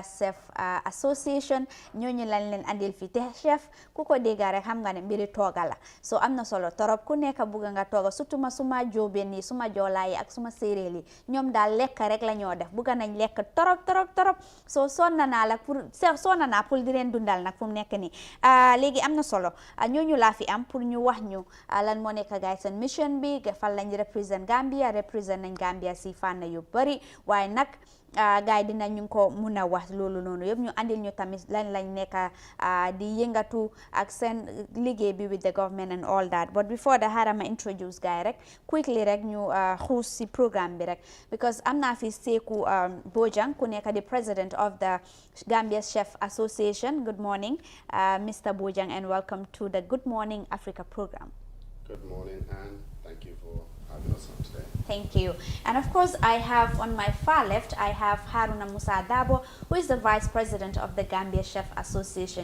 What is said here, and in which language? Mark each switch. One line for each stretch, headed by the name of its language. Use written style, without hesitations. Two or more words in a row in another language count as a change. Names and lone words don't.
Wolof: Chef Association ñooñu lañ leen andil fii te chef ku ko dégga rek xam nga ne mbiri tooga la so am na solo torop ku nekk bugga nga tooga surtout ma suma jóobeen yi suma joolaa yi ak suma séeréer yi ñoom daal lekk rek la ñoo def bugga nañ lekk torop so sonna naa pour di leen dundal nag fu mu nekk nii léegi am na solo ñooñu laa fi am pour ñu wax ñu lan moo nekk gaay seen mission bi fan lañ represent Gambia nañ Gambia si fànn yu bari waaye nag gaay dinañu ko mun a wax loolu noonu yëpp ñu andil ñu tamit lan lañ nekk di yëngatu ak seen liggéey bi
English: with the government and all that,
Wolof: but before that xaaral ma introduce gaay rek quickly rek ñu xuus si programme bi rek because am naa fi Seeku Bojang ku nekk di
English: president of the Gambia Chef Association. Good morning, Mr. Bojang, and welcome to the Good Morning Africa program. Good morning, and thank you for having us on today. Thank you. And of course, I have on my far left, I have Haruna Musa Dabo, who is the Vice President of the Gambia Chef Association.